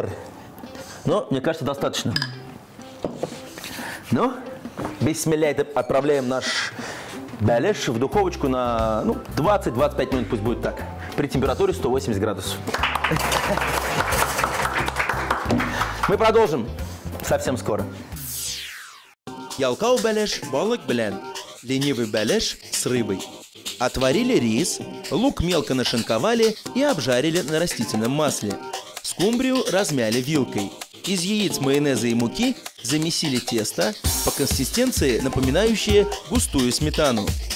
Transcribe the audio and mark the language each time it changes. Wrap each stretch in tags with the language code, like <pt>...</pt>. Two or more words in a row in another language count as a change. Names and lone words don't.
<ru>Но, мне кажется, достаточно. Ну, без смеля отправляем наш бәлеш в духовочку на 20-25 минут, пусть будет так. При температуре 180 градусов. Мы продолжим совсем скоро.</ru> <tt>Ялкау бәлеш балык белән,</tt> <ru>ленивый бәлеш с рыбой. Отварили рис, лук мелко нашинковали и обжарили на растительном масле. Скумбрию размяли вилкой. Из яиц, майонеза и муки замесили тесто, по консистенции напоминающее густую сметану.</ru>